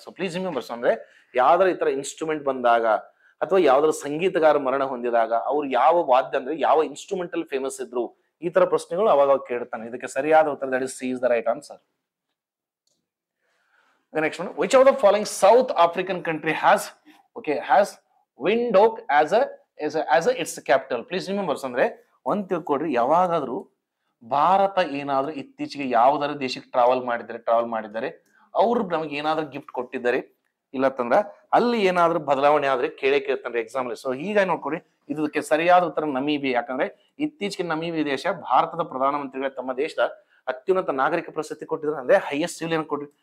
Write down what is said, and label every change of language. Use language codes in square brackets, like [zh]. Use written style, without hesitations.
[kn] So please remembers, ಅಂದ್ರೆ ಯಾವ್ದಾರ ಈ ತರ ಇನ್ಸ್ಟ್ರೂಮೆಂಟ್ ಬಂದಾಗ ಅಥವಾ ಯಾವ್ದಾರ ಸಂಗೀತಗಾರ ಮರಣ ಹೊಂದಿದಾಗ ಅವ್ರು ಯಾವ ವಾದ್ಯ ಅಂದ್ರೆ ಯಾವ ಇನ್ಸ್ಟ್ರೂಮೆಂಟಲ್ ಫೇಮಸ್ ಇದ್ರು, ಈ ತರ ಪ್ರಶ್ನೆಗಳು ಅವಾಗ ಕೇಳ್ತಾನೆ. ಇದಕ್ಕೆ ಸರಿಯಾದ ಉತ್ತರ [en] That is C is the right answer. The next one, which of the following South African country has Windhoek as its capital? [kn] Please remember, ಅಂದ್ರೆ ಒಂದ್ ತಿಳ್ಕೊಡ್ರಿ, ಯಾವಾಗಾದ್ರೂ ಭಾರತ ಏನಾದ್ರೂ ಇತ್ತೀಚೆಗೆ ಯಾವ್ದಾರ ದೇಶಕ್ಕೆ ಟ್ರಾವೆಲ್ ಮಾಡಿದ್ದಾರೆ ಅವ್ರು ನಮಗೆ ಏನಾದ್ರೂ ಗಿಫ್ಟ್ ಕೊಟ್ಟಿದ್ದಾರೆ, ಇಲ್ಲತ್ತಂದ್ರ ಅಲ್ಲಿ ಏನಾದ್ರೂ ಬದಲಾವಣೆ ಆದ್ರೆ ಕೇಳ್ತಾನೆ ಎಕ್ಸಾಮ್. ಸೊ ಹೀಗಾಗಿ ನೋಡ್ಕೊಡಿ, ಇದಕ್ಕೆ ಸರಿಯಾದ ಉತ್ತರ ನಮೀಬಿಯಾ. ಯಾಕಂದ್ರೆ ಇತ್ತೀಚೆಗೆ ನಮೀಬಿಯಾ ದೇಶ ಭಾರತದ ಪ್ರಧಾನಮಂತ್ರಿಗಳು ತಮ್ಮ ದೇಶದ ಅತ್ಯುನ್ನತ ನಾಗರಿಕ ಪ್ರಶಸ್ತಿ ಕೊಟ್ಟಿದ್ದಾರೆ, ಅಂದ್ರೆ ಹೈಯೆಸ್ಟ್ ಸಿವಿಲಿಯನ್ ಕೊಟ್ರಿ.